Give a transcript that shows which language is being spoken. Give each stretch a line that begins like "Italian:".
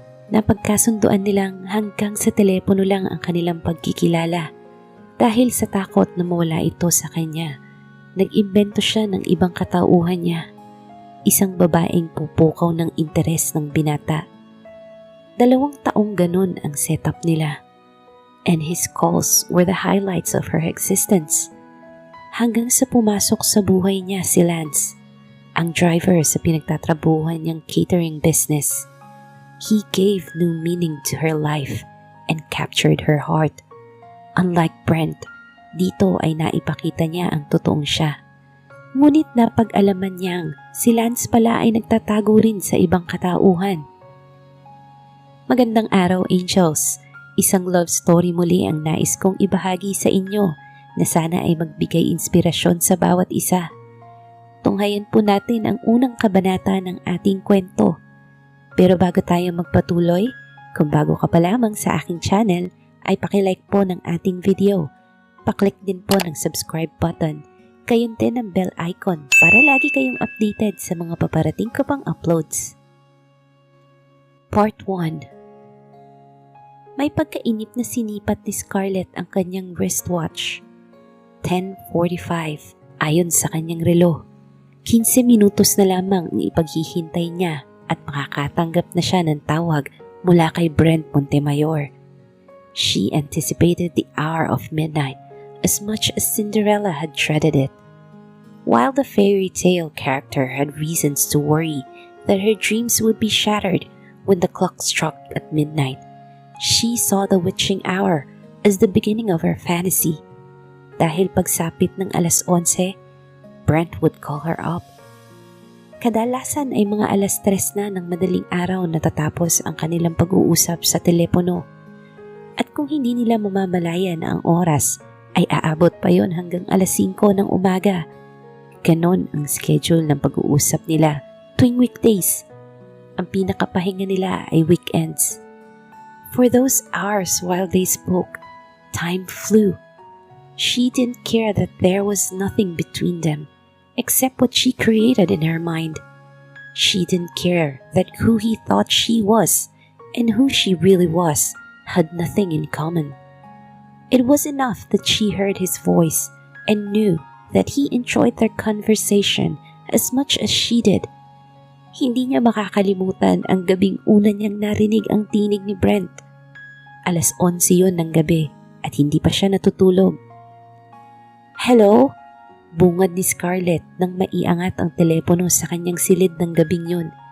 Filipino: Napagkasunduan nilang hanggang sa telepono lang ang kanilang pagkikilala. Dahil sa takot na mawala ito sa kanya, nag-imbento siya ng ibang katauhan niya, isang babaeng pupukaw ng interes ng binata. 2 taong ganun ang setup nila.
English: And his calls were the highlights of her existence.
Filipino: Hanggang sa pumasok sa buhay niya si Lance, ang driver sa pinagtatrabahuhan niyang catering business.
English: He gave new meaning to her life and captured her heart.
Filipino: Unlike Brent, dito ay naipakita niya ang totoong siya. Ngunit napag-alaman niyang si Lance pala ay nagtatago rin sa ibang katauhan. Magandang araw, Angels. Isang love story muli ang nais kong ibahagi sa inyo na sana ay magbigay inspirasyon sa bawat isa. Tunghayan po natin ang unang kabanata ng ating kwento. Pero bago tayo magpatuloy, kung bago ka pa lamang sa aking channel, ay pakilike po ng ating video. Paklik din po ng subscribe button. Gayon din ang bell icon para lagi kayong updated sa mga paparating ko pang uploads. Part 1. May pagkainip na sinipat ni Scarlett ang kanyang wristwatch. 10:45 ayon sa kanyang relo. 15 minutos na lamang ang ipaghihintay niya at makakatanggap na siya ng tawag mula kay Brent Montemayor.
English: She anticipated the hour of midnight as much as Cinderella had dreaded it. While the fairy tale character had reasons to worry that her dreams would be shattered when the clock struck at midnight, she saw the witching hour as the beginning of her fantasy.
Filipino: Dahil pagsapit ng
English: 11:00, Brent would call her up.
Filipino: Kadalasan ay mga 3:00 na ng madaling araw natatapos ang kanilang pag-uusap sa telepono. At kung hindi nila mamamalayan ang oras, ay aabot pa yon hanggang 5:00 ng umaga. Ganon ang schedule ng pag-uusap nila tuwing weekdays. Ang pinakapahinga nila ay weekends.
English: For those hours while they spoke, time flew. She didn't care that there was nothing between them except what she created in her mind. She didn't care that who he thought she was and who she really was had nothing in common. It was enough that she heard his voice and knew that he enjoyed their conversation as much as she did.
Filipino: Hindi niya makakalimutan ang gabing una niyang narinig ang tinig ni Brent. 11:00 yun ng gabi at hindi pa siya natutulog. "Hello?" Bungad ni Scarlett nang maiangat ang telepono sa kanyang silid ng gabing yun.